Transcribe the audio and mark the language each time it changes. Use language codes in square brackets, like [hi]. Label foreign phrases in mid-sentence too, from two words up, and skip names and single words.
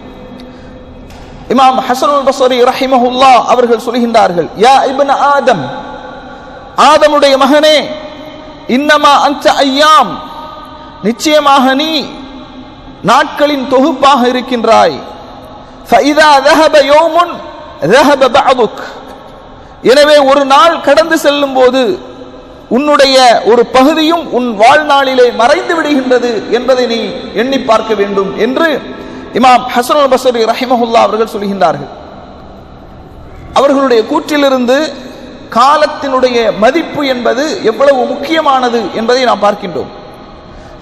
[ta] இமாம் ஹஸனுல் பஸ்ரி ரஹிமஹுல்லாஹ் அவர்கள் சொல்கின்றார்கள், [ar] يا ابن آدم, [ta] ஆதமுடைய மகனே, [ar] إنما أنت أيام, [ta] நிச்சயமாக நீ நாட்களின் தொகுப்பாக இருக்கின்றாய். [ar] ஃபஇதா ذهب يوم ذهب بعضك, [ta] எனவே ஒரு நாள் கடந்து செல்லும் போது உன்னுடைய ஒரு பகுதியும் உன் வாழ்நாளிலே மறைந்து விடுகின்றது என்பதை நீ எண்ணி பார்க்க வேண்டும் என்று இமாம் ஹஸனுல் பஸ்ரி ரஹிமஹுல்லாஹ் அவர்கள் சொல்கின்றார்கள். அவர்களுடைய கூற்றிலிருந்து காலத்தினுடைய மதிப்பு என்பது எவ்வளவு முக்கியமானது என்பதை நாம் பார்க்கின்றோம்.